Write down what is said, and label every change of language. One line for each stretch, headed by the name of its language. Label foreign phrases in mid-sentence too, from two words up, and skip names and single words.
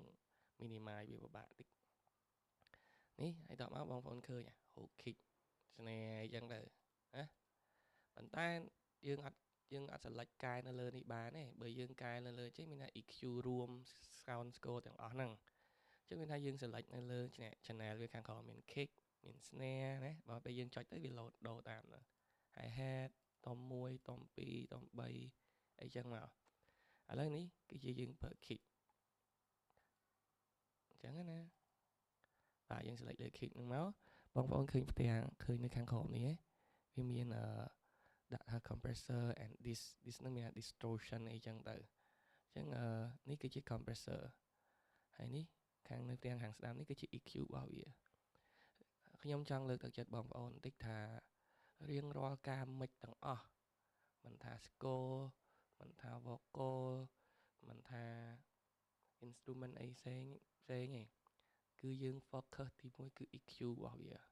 Khmer: minimize វាពិបាកតិចនេះហើយតបមកបងប្អូនឃើញហូ kick ស្នេហ៍អញ្ចឹងទៅណាប៉ុន្តែយើងអត់ select កែនៅលើនេះបានទេបើយើងកែនៅលើចេះមានថា EQ រួម
English: sound score
Khmer: ទាំងអស់ហ្នឹងអញ្ចឹងមានថាយើង select នៅលើ channel វាខាងក្រោមមាន kick មាន snare ណាបើពេលយើងចុចទៅវា load ដូរតាមហ្នឹង
English: hi hat
Khmer: តុំ1តុំ2តុំ3អីចឹងមកឥឡូវនេះគឺជាយើងប្រើ kick អញ្ចឹងណាបាទយើង select លើ kick ហ្នឹងមកបងប្អូនឃើញផ្ទាំងឃើញនៅខាងក្រោមនេះវាមានដាក់ ថា
English: compressor and this
Khmer: នឹងមាន distortion អីចឹងទៅអញ្ចឹងនេះគឺជា compressor ហើយនេះខាងនៅផ្ទាំងខាងស្ដាំនេះគឺជា EQ របស់វាខ្ញុំចង់លើកទឹកចិត្តបងប្អូនបន្តិចថារៀងរាល់ការ mix ទាំងអស់មិនថា score មិនថា vocal មិនថា instrument អីផ្សេងទេគឺយើង focus ទី1គឺ EQ របស់វា